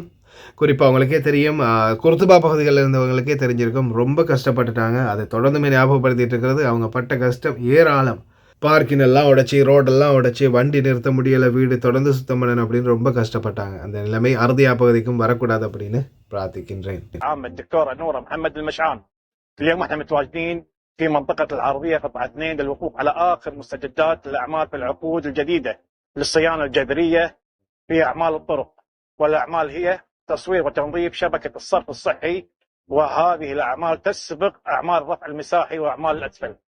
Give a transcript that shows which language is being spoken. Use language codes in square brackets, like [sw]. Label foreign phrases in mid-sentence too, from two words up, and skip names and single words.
[ta] குறிப்பாக அவங்களுக்கே தெரியும், குர்துபா பகுதிகளில் இருந்தவங்களுக்கே தெரிஞ்சிருக்கும், ரொம்ப கஷ்டப்பட்டுட்டாங்க. அதை தொடர்ந்துமே ஞாபகப்படுத்திட்டு இருக்கிறது. அவங்க பட்ட கஷ்டம் ஏராளம். பார்க்கினெல்லாம் உடைச்சி, ரோடெல்லாம் உடைச்சி, வண்டி நிறுத்த முடியலை, வீடு தொடர்ந்து சுத்தம் பண்ணணும் அப்படின்னு ரொம்ப கஷ்டப்பட்டாங்க. அந்த நிலைமை அர்தியா பகுதிக்கும் வரக்கூடாது அப்படின்னு பிரார்த்திக்கின்றேன். [ar] اليوم احنا متواجدين في منطقة العرضية قطعة 2 للوقوف على آخر مستجدات الأعمال في العقود الجديدة للصيانة الجذرية في أعمال الطرق، والأعمال هي تصوير وتنظيف شبكة الصرف الصحي، وهذه الأعمال تسبق أعمال الرفع المساحي وأعمال الأسفل.